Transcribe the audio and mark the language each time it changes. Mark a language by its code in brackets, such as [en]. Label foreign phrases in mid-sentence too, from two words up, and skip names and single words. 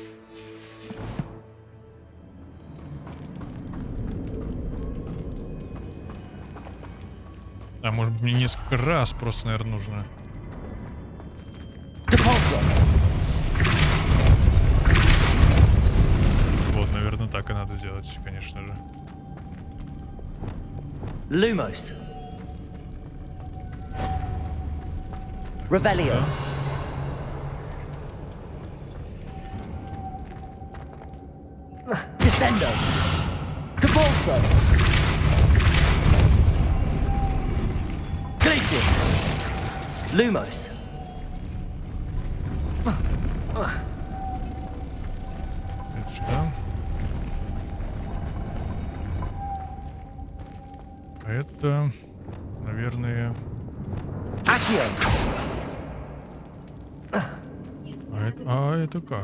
[ru] А может быть мне несколько раз просто, наверное, нужно. [la] Depulso. [ru] надо сделать, конечно же. [la] Lumos. Revelio. Descendo. Cabalso. Glacius. Lumos. [ru] Это сюда. Это, наверное... [la] Accio. [ru] А это как?